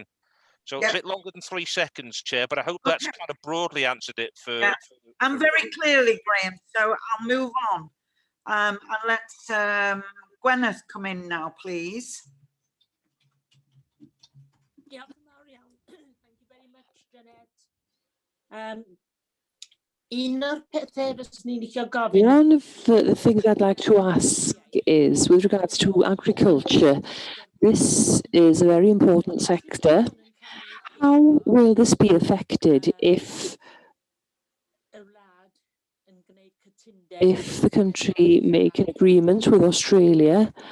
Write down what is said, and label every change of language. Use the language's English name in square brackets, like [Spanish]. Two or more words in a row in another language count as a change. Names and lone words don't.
[English] So a bit longer than 3 seconds, Chair, but I hope that's kind of broadly answered it for... Yeah. And very clearly, Graham, so I'll move on. And let's Gwyneth come in now, please. Yeah, thank you very much, Jeanette. [Welsh] Un o'r pethau fyswn i'n licio gofyn. [English] One of the things I'd like to ask is, with regards to agriculture, this is a very important sector. How will this be affected if the country make an agreement with Australia?